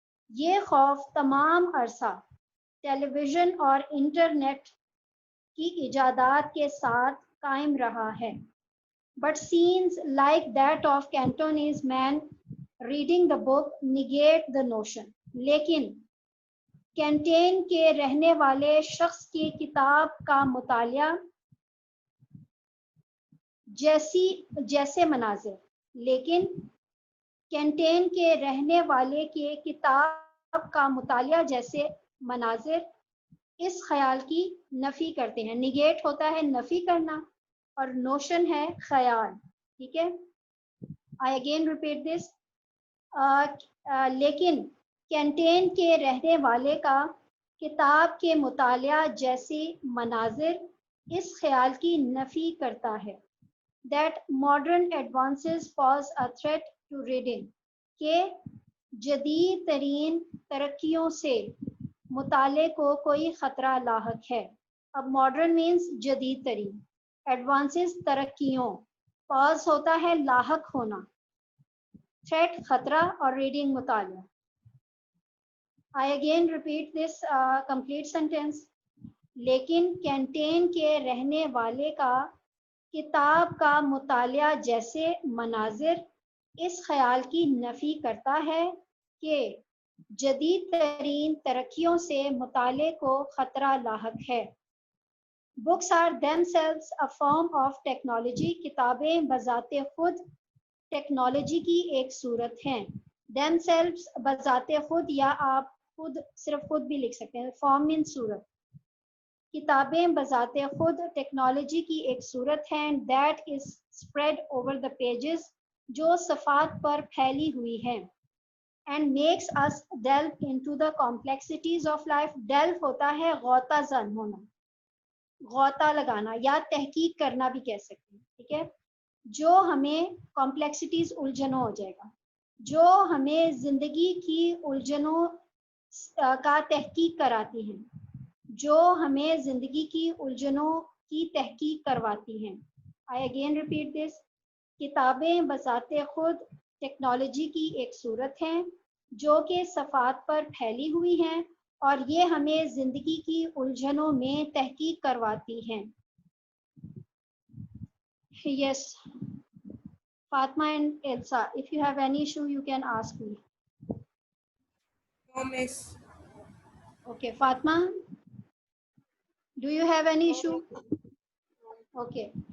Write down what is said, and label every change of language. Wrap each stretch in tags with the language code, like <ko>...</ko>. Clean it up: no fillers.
<ur>یہ خوف تمام عرصہ ٹیلی ویژن اور انٹرنیٹ کی ایجادات کے ساتھ قائم رہا ہے.</ur> <en>But scenes like that of Cantonese man reading the book negate the notion.</en> <ur>لیکن کینٹین کے رہنے والے شخص کی کتاب کا مطالعہ جیسے مناظر, لیکن کینٹین کے رہنے والے کی کتاب کا مطالعہ جیسے مناظر اس خیال کی نفی کرتے ہیں. نگیٹ ہوتا ہے نفی کرنا اور نوشن ہے خیال. ٹھیک ہے,</ur> <en>I again repeat this.</en> <ur>لیکن کینٹین کے رہنے والے کا کتاب کے مطالعہ جیسی مناظر اس خیال کی نفی کرتا ہے</ur> <en>that modern advances pose a threat to reading,</en> <ur>کہ جدید ترین ترقیوں سے مطالعے کو کوئی خطرہ لاحق ہے. اب ماڈرن مینس جدید ترین, ایڈوانسز ترقیوں, پاز ہوتا ہے لاحق ہونا, تھریٹ خطرہ اور ریڈنگ مطالعہ.</ur> <en>I again repeat this complete sentence.</en> <ur>لیکن کینٹین کے رہنے والے کا کتاب کا مطالعہ جیسے مناظر اس خیال کی نفی کرتا ہے کہ جدید ترین ترقیوں سے مطالعے کو خطرہ لاحق ہے.</ur> <en>Books are themselves a form of technology.</en> <ur>کتابیں بذات خود ٹیکنالوجی کی ایک صورت ہیں. Themselves بذات خود, یا آپ خود صرف خود بھی لکھ سکتے ہیں, فارم ان صورت. کتابیں بذات خود ٹیکنالوجی کی ایک صورت ہیں.</ur> <en>That is spread over the pages,</en> <ur>جو صفحات پر پھیلی ہوئی ہیں.</ur> <en>And makes us delve into the complexities of life.</en> <ur>Delve ہوتا ہے غوطہ زن ہونا, غوطہ لگانا یا تحقیق کرنا بھی کہہ سکتے ہیں. ٹھیک ہے, جو ہمیں کمپلیکسٹیز الجھنوں ہو جائے گا, جو ہمیں زندگی کی الجھنوں کا تحقیق کراتی ہیں, جو ہمیں زندگی کی الجھنوں کی تحقیق کرواتی ہیں.</ur> <en>I again repeat this.</en> <ur>کتابیں بذات خود ٹیکنالوجی کی ایک صورت ہیں جو کہ صفحات پر پھیلی ہوئی ہیں اور یہ ہمیں زندگی کی الجھنوں میں تحقیق کرواتی ہیں.</ur> <en>Yes, Fatma and Elsa, if you have any issue, you can ask me. No, miss. Okay, Fatma, do you have any issue? Okay.</en>